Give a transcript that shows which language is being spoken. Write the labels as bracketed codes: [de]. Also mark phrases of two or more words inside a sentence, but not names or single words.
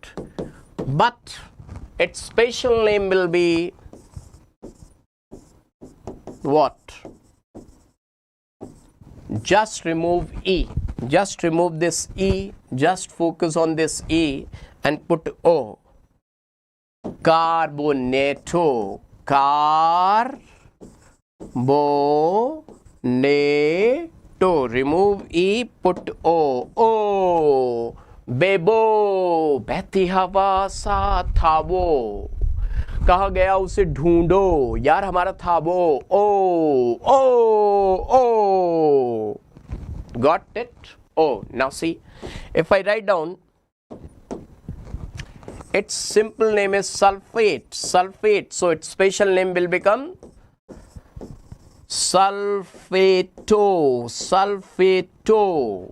[en] But its special name will be what? Just remove E. Just remove this E. Just focus on this E and put O. [es] Carbonato. Carbonato. [en] Remove E, put O. O. [hi] बेबो, बहती हवा सा था वो, कहा गया उसे ढूंढो, यार हमारा था वो. ओ ओ ओ, [en] got it? Oh, now see, if I write down, its simple name is sulfate. Sulfate, so its special name will become sulfato. [es] Sulfato.